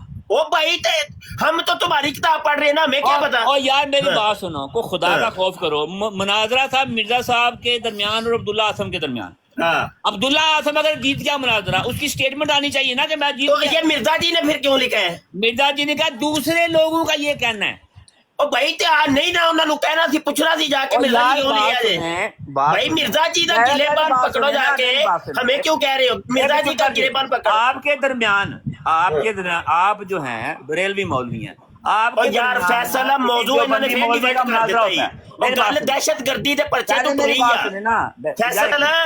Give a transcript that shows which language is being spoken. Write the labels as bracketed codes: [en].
[hi] ओ भाई हम तो तुम्हारी किताब पढ़ रहे हैं ना, हमें क्या पता। और यार मेरी बात सुनो, को खुदा का खौफ करो। मुनाजरा था मिर्जा साहब के दरमियान और अब्दुल्ला आथम के दरमियान। अब्दुल्ला आथम अगर जीत गया मुनाजरा, उसकी स्टेटमेंट आनी चाहिए ना कि मैं जीत तो गया। ये मिर्जा जी ने फिर क्यों लिखा है? मिर्जा जी ने कहा दूसरे लोगों का ये कहना है। [pa] ਉਹ ਭਾਈ ਤੇ ਆ ਨਹੀਂ ਨਾ ਉਹਨਾਂ ਨੂੰ ਕਹਿਣਾ ਸੀ, ਪੁੱਛਣਾ ਸੀ ਜਾ ਕੇ [hi] मिर्जा जी क्यों ले आए भाई? मिर्जा जी का गिलेबान पकड़ो जाके, हमें क्यों कह रहे हो? मिर्जा जी का गिलेबान पकड़ो। आपके दरमियान आप जो हैं बरेलवी मौलवी हैं, आप यार फैसला मौजूद इन्होंने फिर डिबेट कर देता है और गल दहशतगर्दी दे पर्चे तो तुरी है फैसला